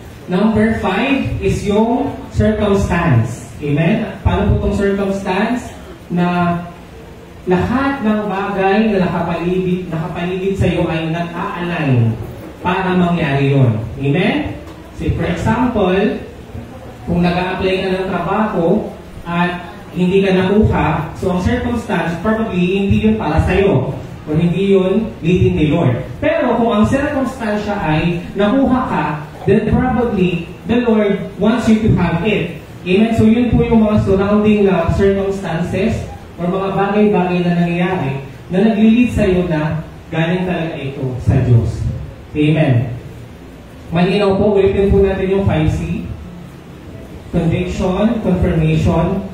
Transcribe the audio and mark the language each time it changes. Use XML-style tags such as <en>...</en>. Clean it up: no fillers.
<en>Number 5 is yung circumstance.</en> <tl>Amen? Paano po itong circumstance? Na lahat ng bagay na nakapaligid sa iyo ay nag-a-align para mangyari yun. Amen? So, for example, kung nag-a-apply ka ng trabaho at hindi ka nakuha, so ang circumstance, probably, hindi yun para sa'yo. O hindi yun leading ni Lord. Pero kung ang circumstance ay nakuha ka,</tl> <en>then probably the Lord wants you to have it. Amen?</en> <tl>So yun po yung mga surrounding na circumstances or mga bagay-bagay na nangyayari na nag-lead sa'yo na galing talaga ito sa Diyos. Amen. Malinaw po, ulitin po natin yung 5C.</tl> <en>Conviction, confirmation.</en>